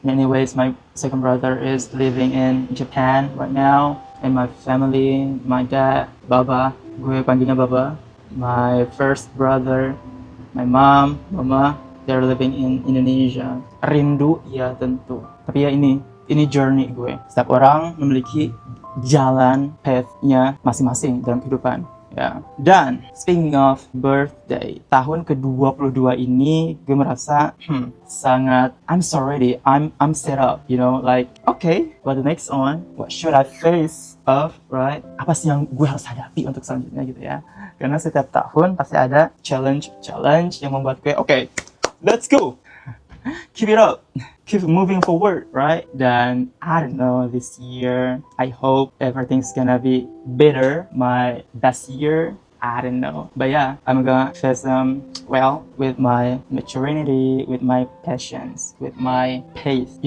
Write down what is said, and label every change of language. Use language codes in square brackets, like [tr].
[en] Anyways, my second brother is living in Japan right now. And my family, my dad, Baba, [id] gue panggilnya Baba, [en] my first brother, my mom, mama, they're living in Indonesia. [id] Rindu, ya tentu. Tapi ya ini journey gue. Setiap orang memiliki jalan path-nya masing-masing dalam kehidupan. [en] Ya. Dan speaking of birthday, [id] tahun ke-22 ini gue merasa sangat [en] I'm so ready, I'm set up, you know, like okay, what the next on? What should I face of, right? [id] Apa sih yang gue harus hadapi untuk selanjutnya gitu ya? Karena setiap tahun pasti ada challenge yang membuat gue [en] okay, let's go. Keep it up, keep moving forward, right? Dan I don't know, this year I hope everything's gonna be better, my best year. I don't know, but yeah, I'm gonna face with my maturity, with my patience, with my pace.